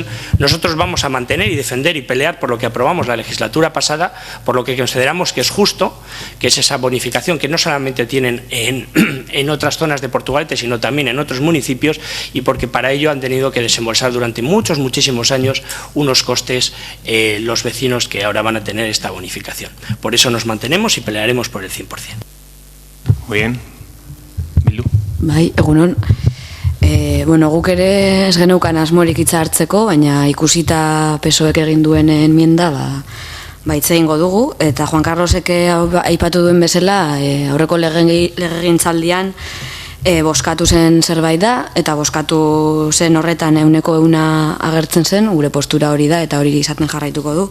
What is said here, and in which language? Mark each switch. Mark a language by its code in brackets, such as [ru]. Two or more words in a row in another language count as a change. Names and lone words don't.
[es] Nosotros vamos a mantener y defender y pelear por lo que aprobamos la legislatura pasada, por lo que consideramos que es justo, que es esa bonificación que no solamente tienen en otras zonas de Portugalete, sino también en otros municipios, y porque para ello han tenido que desembolsar durante muchísimos años unos costes los vecinos que ahora van a tener esta bonificación. Por eso nos mantenemos y pelearemos por el 100%. Muy bien. Bildu. [eu] Bai, egunon. Bueno, guk ere ez geneukan asmorik hitza hartzeko, baina ikusita PSOEk egin duen enmienda, hitz egingo dugu, eta Juan Carlosek aipatu duen bezala, aurreko legegintzaldian boskatu zen zerbait da, eta boskatu zen horretan 100% agertzen zen, gure postura hori da, eta hori izaten jarraituko du.